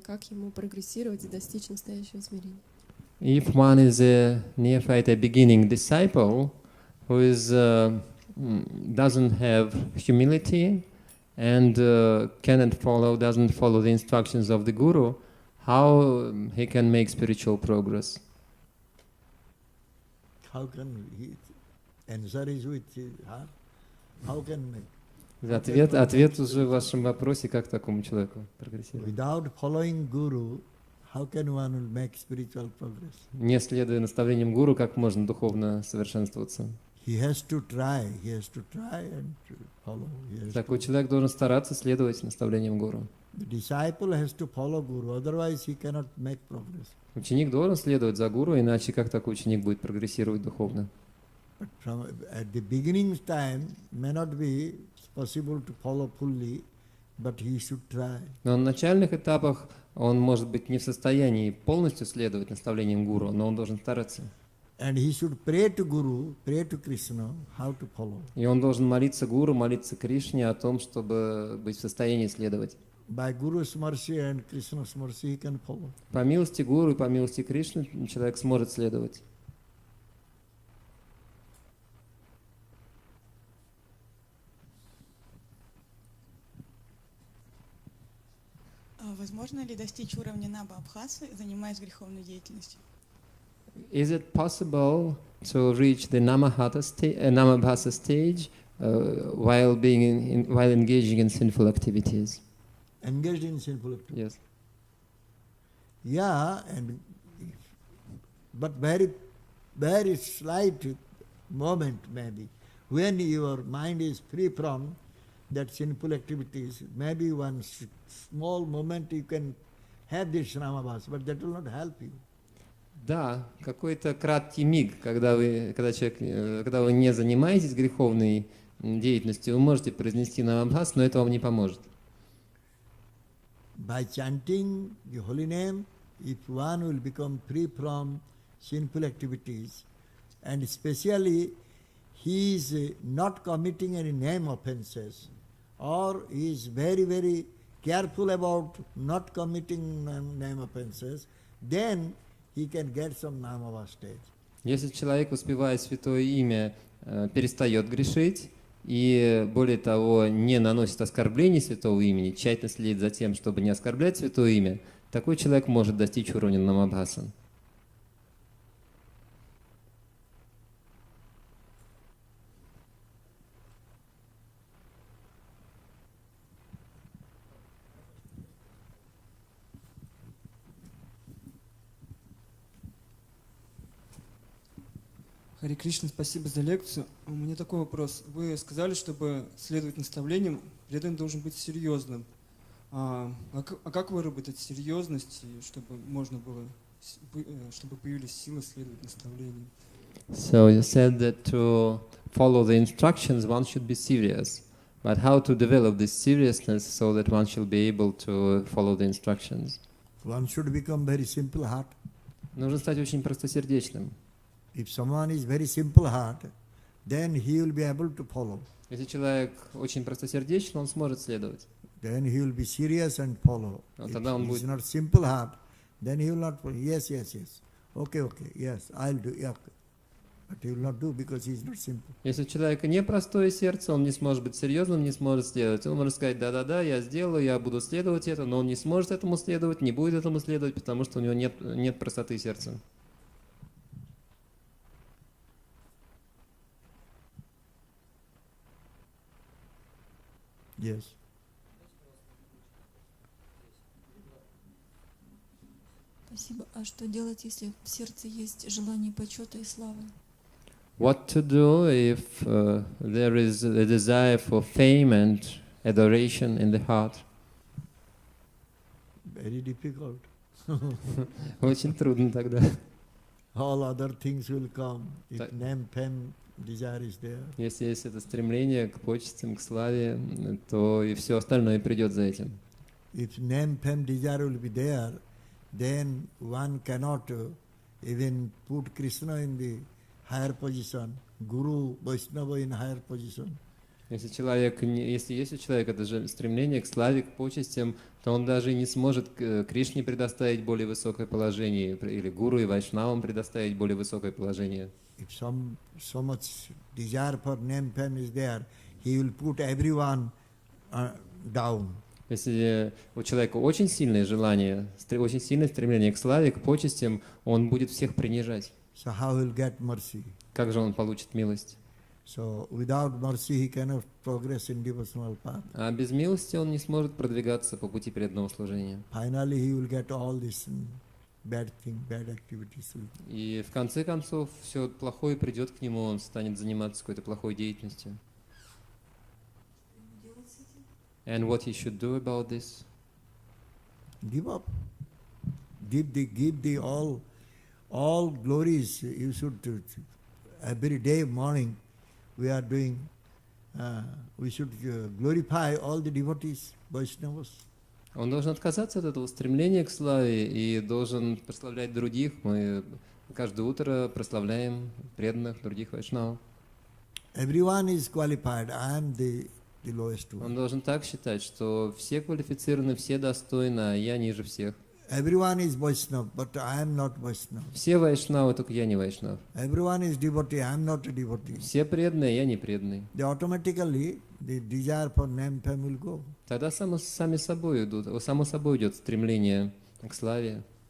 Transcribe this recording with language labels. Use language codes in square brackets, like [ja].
[ru] Как ему прогрессировать и достичь настоящего смирения? [en] If one is a neophyte, a beginning disciple who is doesn't have humility and doesn't follow the instructions of the guru, how he can make spiritual progress? How can he? Answer is with his heart. How can make? [ru] Ответ уже в вашем вопросе, как такому человеку прогрессировать. [en] Without following guru, how can one make spiritual progress? [ru] Не следуя наставлениям гуру, как можно духовно совершенствоваться? [en] He has to try and follow. [ru] Такой человек должен стараться следовать наставлениям гуру. [en] The disciple has to follow guru, otherwise he cannot make progress. [ru] Ученик должен следовать за гуру, иначе как такой ученик будет прогрессировать духовно? [en] But at the beginning time may not be possible to follow fully, but he should try. [ru] Но на начальных этапах он может быть не в состоянии полностью следовать наставлениям гуру, но он должен стараться. [en] And he should pray to Guru, pray to Krishna, how to follow. [ru] И он должен молиться гуру, молиться Кришне о том, чтобы быть в состоянии следовать. [en] By Guru's mercy and Krishna's mercy he can follow. [ru] По милости гуру и по милости Кришны человек сможет следовать. Возможно ли достичь уровня Наба-Абхаса, занимаясь греховной деятельностью? [en] Is it possible to reach the Namabhasa stage while while engaging in sinful activities? Engaged in sinful activities. Yes. Yeah, but very slight moment maybe. When your mind is free from that sinful activities, maybe one small moment you can have this Namabhasa, but that will not help you. [ru] Да, какой-то краткий миг, когда вы не занимаетесь греховной деятельностью, вы можете произнести Намабхас, но это вам не поможет. [en] By chanting the holy name, if one will become free from sinful activities, and especially he is not committing any name offenses or he is very, very careful about not committing name offenses, then he can get some namava stage. [ru] Если человек, успевая святое имя, перестает грешить и, более того, не наносит оскорблений святого имени, тщательно следит за тем, чтобы не оскорблять святое имя, такой человек может достичь уровня намабхасан. Харе Кришна, спасибо за лекцию. У меня такой вопрос. Вы сказали, чтобы следовать наставлениям, преданный должен быть серьезным. А как выработать серьезность, чтобы можно было, чтобы появились силы следовать наставлениям? [en] So you said that to follow the instructions one should be serious, but how to develop this seriousness so that one shall be able to follow the instructions? One should become very simple heart. [ru] Нужно стать очень простосердечным. [en] If someone is very simple heart, then he will be able to follow. [ru] Если человек очень простосердечен, он сможет следовать. [en] Then he will be serious and follow. [ru] Но [en] If [ru] тогда он [en] he is [ru] будет... [en] not simple heart, then he will not follow. Yes, yes, yes. Okay, okay, yes, I'll do. Yeah, okay. But he will not do because he is not simple. [ru] Если у человека непростое сердце, он не сможет быть серьезным, не сможет следовать. Он может сказать, да-да-да, я сделаю, я буду следовать это, но он не сможет этому следовать, не будет этому следовать, потому что у него нет простоты сердца. [en] Yes. [ru] Спасибо. А что делать, если в сердце есть желание почета и славы? [en] What to do if there is a desire for fame and adoration in the heart? Very difficult. [ru] Очень трудно тогда. [en] All other things will come. If name, fame, desire is there. [ru] Если есть это стремление к почестям, к славе, то и все остальное придет за этим. [en] If name, fame, desire will be there, then one cannot even put Krishna in the higher position, Guru, Vaishnava in higher position. [ru] Если есть у человека это стремление к славе, к почестям, то он даже и не сможет Кришне предоставить более высокое положение, или Гуру и Вайшнавам предоставить более высокое положение. [en] If so much desire for name, fame is there, he will put everyone down. [ru] Если у человека очень сильное желание, очень сильное стремление к славе, к почестям, он будет всех принижать. [en] So how he will get mercy? [ru] Как же он получит милость? [en] So without mercy he cannot progress in devotional path. [ru] А без милости он не сможет продвигаться по пути преданного служения. [en] Finally he will get all this bad thing, bad activities. [ru] И в конце концов все плохое придет к нему, он станет заниматься какой-то плохой деятельностью. [en] And what he should do about this? Give up. Give the all glories. You should every day morning we are doing. We should glorify all the devotees, Vaishnavas. [ru] Он должен отказаться от этого стремления к славе и должен прославлять других. Мы каждое утро прославляем преданных других вайшнавов. [en] Everyone is qualified. I am the lowest one. [ru] Он должен так считать, что все квалифицированы, все достойны, а я ниже всех. [en] Everyone is Vaishnava, but I am not Vaishnava. [ru] Все вайшнавы, только я не вайшнав. [en] Everyone is devotee, I am not a devotee. [ru] Все преданные, я не преданный. [en] Automatically the desire for name, fame will go. [ru] Тогда само собой идет стремление к славе.